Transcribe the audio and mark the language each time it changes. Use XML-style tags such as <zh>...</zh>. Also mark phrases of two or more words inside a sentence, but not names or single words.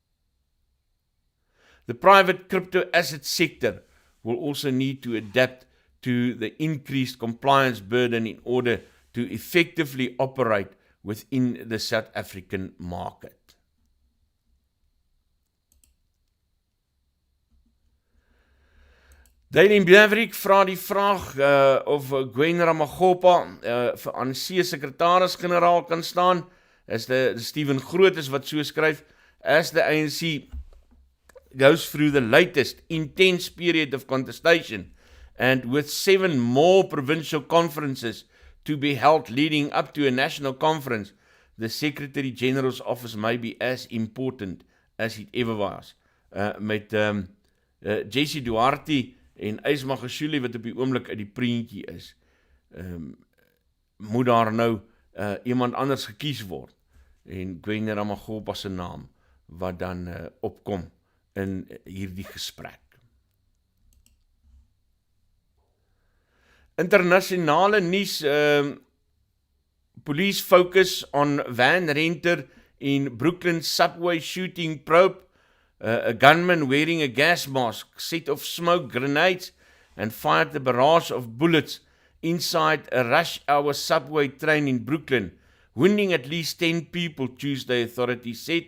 <en>The private crypto asset sector will also need to adapt to the increased compliance burden in order to effectively operate within the South African market.</en> <af>Daily Maverick vra die vraag of Gwen Ramaphosa vir ANC sekretaris-generaal kan staan.</af> <en>Is the Stephen Groot</en> <af>is wat so skryf,</af> <en>as the ANC goes through the latest intense period of contestation and with 7 more provincial conferences to be held leading up to a national conference, the Secretary General's office may be as important as it ever was.</en> <af>Met Jessie Duarte en Ysma Gashule wat op die oomblik uit die prentjie is, moet daar nou iemand anders gekies word en Gwen Ramaphosa se naam wat dan opkom in hierdie gesprek. Internasionale nuus,</af> <en>police focus on van renter in Brooklyn subway shooting probe. A gunman wearing a gas mask set off smoke grenades and fired a barrage of bullets inside a rush-hour subway train in Brooklyn, wounding at least 10 people, Tuesday authorities said.</en>